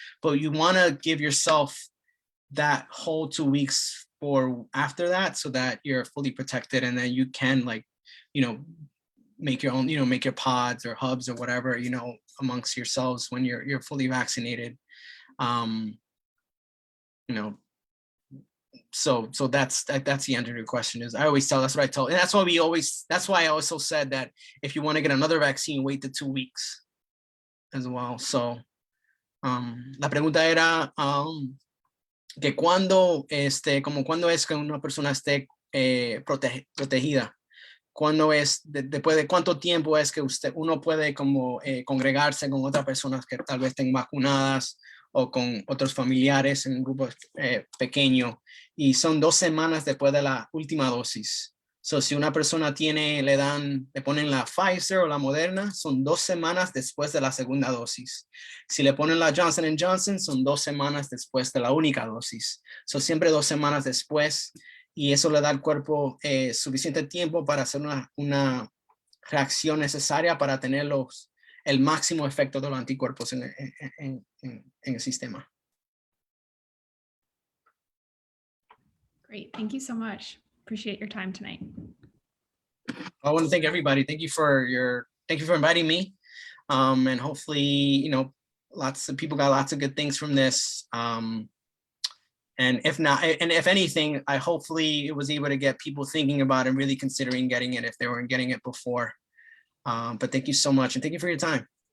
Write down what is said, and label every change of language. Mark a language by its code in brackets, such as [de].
[en] But you want to give yourself that whole 2 weeks for after that, so that you're fully protected, and then you can make your own, make your pods or hubs or whatever, amongst yourselves when you're fully vaccinated. So that's the answer to your question. Is I always tell, that's what I tell, and that's why I also said that if you want to get another vaccine, wait the 2 weeks as well. [es] So la pregunta era que cuándo es que una persona esté protegida, cuándo es, después de cuánto tiempo es que uno puede congregarse con otras personas que tal vez estén vacunadas o con otros familiares en un grupo pequeño, y son 2 semanas después de la última dosis. So, si una persona le ponen la Pfizer o la Moderna, son 2 semanas después de la segunda dosis. Si le ponen la Johnson & Johnson, son 2 semanas después de la única dosis. So, siempre 2 semanas después, y eso le da al cuerpo suficiente tiempo para hacer una reacción necesaria para tener el máximo efecto de los anticuerpos en el sistema. [en] Great, thank you so much. Appreciate your time tonight. I want to thank everybody. Thank you for inviting me. And hopefully, lots of people got lots of good things from this. And if anything, I hopefully it was able to get people thinking about and really considering getting it if they weren't getting it before. But thank you so much, and thank you for your time.